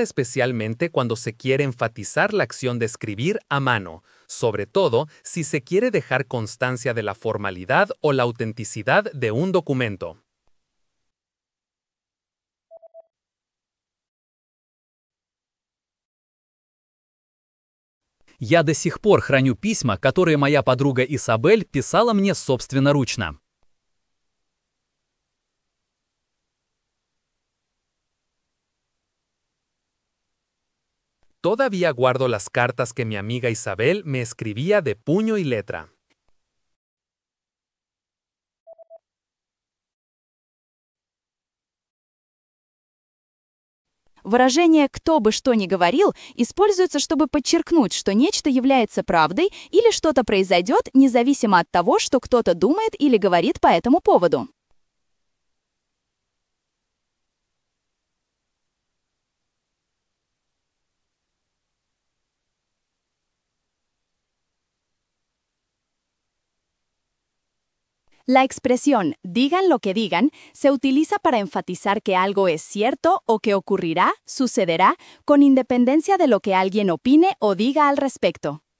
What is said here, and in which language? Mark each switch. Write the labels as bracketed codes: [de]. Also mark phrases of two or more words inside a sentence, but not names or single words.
[es] especialmente cuando se quiere enfatizar la acción de escribir a mano, sobre todo si se quiere dejar constancia de la formalidad o la autenticidad de un documento. [ru] Я до сих пор храню письма, которые моя подруга Исабель писала мне собственноручно. [es] Todavía guardo las cartas que mi amiga Isabel me escribía de puño y letra. [ru] Выражение «кто бы что ни говорил» используется, чтобы подчеркнуть, что нечто является правдой или что-то произойдет, независимо от того, что кто-то думает или говорит по этому поводу. [es] La expresión digan lo que digan se utiliza para enfatizar que algo es cierto o que ocurrirá, sucederá, con independencia de lo que alguien opine o diga al respecto.